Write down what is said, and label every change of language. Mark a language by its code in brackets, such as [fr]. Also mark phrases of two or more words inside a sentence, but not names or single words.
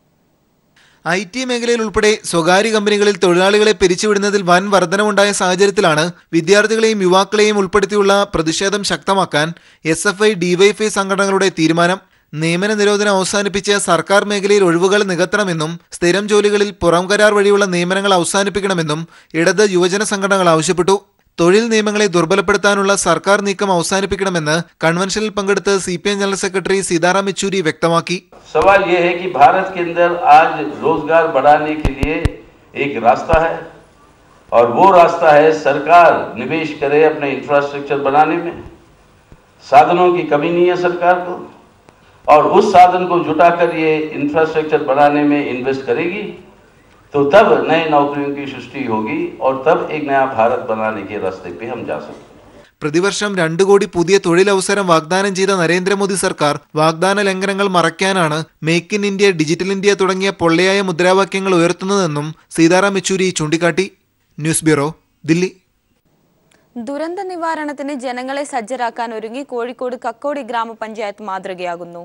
[ml] IT മേഖലയിൽ ഉൾപ്പെടെ സ്വകാര്യ കമ്പനികളിൽ തൊഴിലാളികളെ പിരിച്ചുവിടുന്നതിൽ വൻ വർധനവുണ്ടായ സാഹചര്യത്തിലാണ് വിദ്യാർത്ഥികളെയും യുവാക്കളെയും ഉൾപ്പെടുത്തിയുള്ള പ്രതിഷേധം ശക്തമാക്കാൻ SFI, DYFI സംഘടനകളുടെ തീരുമാനം. നിയമന നിരോധനം അവസാനിപ്പിച്ച് സർക്കാർ മേഖലയിൽ ഒഴിവുകൾ നികത്തണമെന്നും സ്ഥിരം ജോലികളിൽ പുറം കരാർ വഴിയുള്ള നിയമനങ്ങൾ അവസാനിപ്പിക്കണമെന്നും ഇടത് യുവജന സംഘടനകൾ ആവശ്യപ്പെട്ടു. തൊഴിൽ നിയമങ്ങളെ ദുർബലപ്പെടുത്താനുള്ള സർക്കാർ നീക്കം അവസാനിപ്പിക്കണമെന്ന് കൺവെൻഷനിൽ പങ്കെടുത്ത് CPM [en] general secretary [ml] सीताराम येचूरी व्यक्तमाकी. [hi] सवाल ये है कि भारत के अंदर आज रोजगार बढ़ाने के लिए एक रास्ता है और वो रास्ता है सरकार निवेश करे अपने इंफ्रास्ट्रक्चर बनाने में. साधनों की कमी नहीं है सरकार को और उस साधन को जुटाकर ये इंफ्रास्ट्रक्चर बनाने में इन्वेस्ट करेगी तो तब नए नौकरियों की सृष्टि होगी और तब एक नया भारत बनाने के रास्ते पे हम जा सकते हैं. [ml] പ്രതിവർഷം 2 കോടി പുതിയ തൊഴിലവസരം വാഗ്ദാനം ചെയ്ത നരേന്ദ്രമോദി സർക്കാർ വാഗ്ദാന ലംഘനങ്ങൾ മറയ്ക്കാനാണ് മേക്ക് ഇൻ ഇന്ത്യ, ഡിജിറ്റൽ ഇന്ത്യ തുടങ്ങിയ പൊള്ളയായ മുദ്രാവാക്യങ്ങൾ ഉയർത്തുന്നതെന്നും സീതാറാം യെച്ചൂരി ചൂണ്ടിക്കാട്ടി. [en] news bureau, [ml] ദില്ലി. ദുരന്ത നിവാരണത്തിന് ജനങ്ങളെ സജ്ജരാക്കാൻ ഒരുങ്ങി കോഴിക്കോട് കക്കോടി ഗ്രാമപഞ്ചായത്ത് മാതൃകയാകുന്നു.